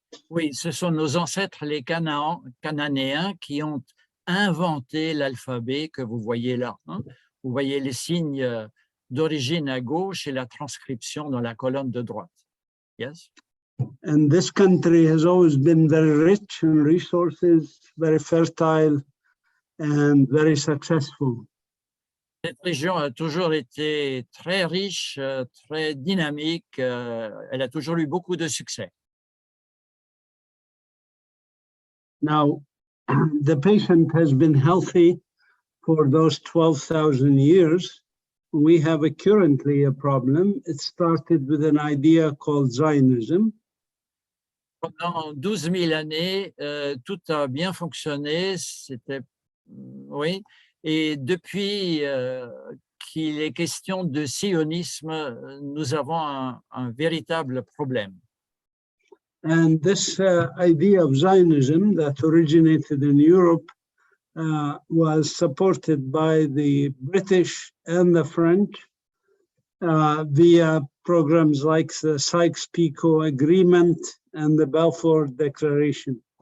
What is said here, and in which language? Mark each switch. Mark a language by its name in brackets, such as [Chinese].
[French] Oui, ce sont nos ancêtres, les Cananéens, qui ont inventé l'alphabet que vous voyez là. Hein? Vous voyez les signes d'origine à gauche et la transcription dans la colonne de droite. [English] Yes? And this country has always been very rich in resources, very fertile, and very successful. [French] Cette région a toujours été très riche, très dynamique. Elle a toujours eu beaucoup de succès. [English] Now, the patient has been healthy for those 12,000 years. We have currently a problem. It started with an idea called Zionism. [French] Pendant 12 000 années, tout a bien fonctionné. C'était, oui. Et depuis qu'il est question de sionisme, nous avons un véritable problème. [English] And this idea of Zionism that originated in Europe was supported by the British and the French via programs like the Sykes-Picot Agreement and the Balfour Declaration.